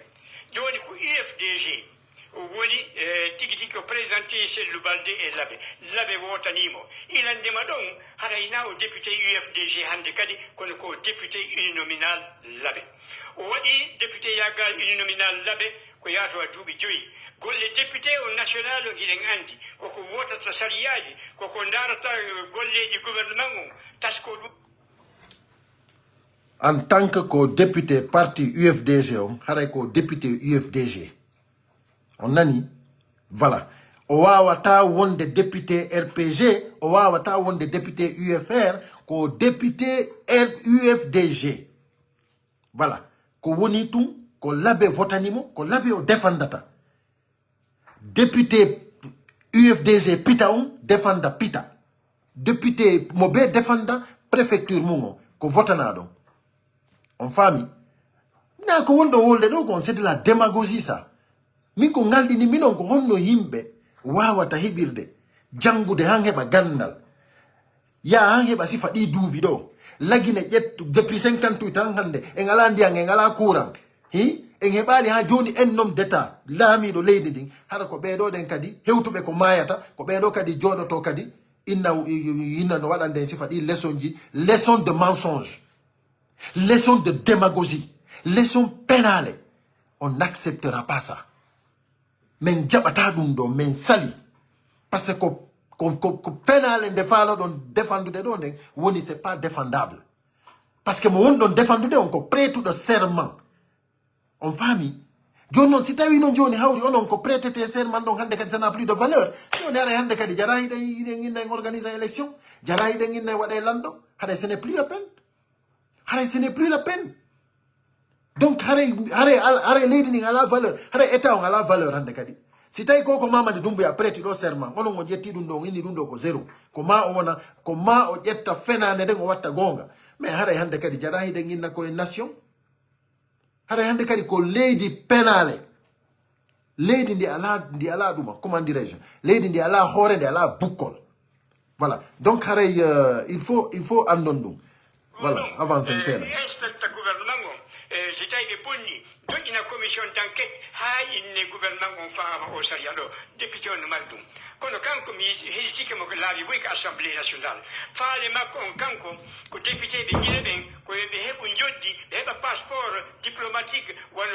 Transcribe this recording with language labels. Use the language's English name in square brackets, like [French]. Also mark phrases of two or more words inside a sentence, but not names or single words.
[Fula] joni ko UFDG woni tigi tigi ko présenté Sellou Balde e laaɓe wotanimo ilandema ɗon harayna o député UFDG hande kadi kono ko [French] député uninominal [Fula] laaɓe o waɗi député yagal uninominal laaɓe ko yaato a duuɓi 5 golle député o national o iɗen andi koko wotata sariyaji koko darata golleji gouvernement o tasko ɗum [French] en tant que [Fula] ko député parti UFDG on haray ko député UFDG on nani voilà o wawata wonde député RPG o wawata wonde député UFR ko député UFDG voilà ko woni tum ko laaɓe votanimo ko laaɓe o defandata député UFDG pita on defanda pita député mo be defanda préfecture mum o ko votana ɗon on faami na ko wonɗo wolde ɗo ko on [French] c'est de la démagogie ça [Fula] min ko ngalɗini minon ko honno yimɓe wawata heɓirde jangude han heɓa gandal ya han heɓa sifa ɗi duuɓi ɗo lagine ƴettu depuis 58 tan hande en ala ndiyan en ala courant en heɓani ha joni en nom d'état laamiɗo leydi ndin hara ko ɓeɗo ɗen kadi hewtuɓe ko mayata ko ɓeɗo kadi joɗoto kadi inna no waɗande sifa ɗi leçon ji [French] leçon de mensonge leçon de démagogie leçon pénale on n'acceptera pas ça [Fula] men jaɓata ɗum ɗo men sali [French] par ce que [Fula] ko pénale nde faalo ɗon défendude ɗo nden woni [French] c'est pas défendable par ce que [Fula] mo woni ɗon défendude on ko prêtuɗo serment on faami joni noon si tawi noon joni hawri onon ko prêtete serment ɗon hande kadi [French] ça n'a plus de valeur [Fula] joni haɗa hande kadi jara hiɗen inna en organise élection jara hiɗen inna en waɗa lanɗo haɗa [French] ce n'est plus la peine [Fula] haɗa [French] ce n'est plus la peine [Fula] donc hare leydi ndin ala valeur hare état on ala valeur hande kadi si tawi ko Mamadi Doumbouya prêti ɗo serment onon o ƴetti ɗum ɗo inni ɗum ɗo ko zéro ko ma o wona ko ma o ƴetta fenande nden o watta gonga mais haray hande kadi jaɗa hiɗen inna koye nation hara hande kadi ko leydi penale leydi ndi ala duma [French] comment dirais-je [Fula] leydi ndi ala hoore ndi ala bukkol voilà donc haray [French] il faut [Fula] andon dum voilà avancen seeɗa inspecta gouvernement on so tawi ɓe bonni joƴƴina [French] commission d' enquête [Fula] ha inne gouvernement on faama o saria ɗo député on no mari ɗum kono kanko mi hesitike mo ko laaɓi boyi ko [French] assemblée nationale [Fula] faale makko on kanko ko député ɓe ƴile ɓen koye ɓe heɓu joddi ɓe heɓa [French] passeport diplomatique [Fula] wano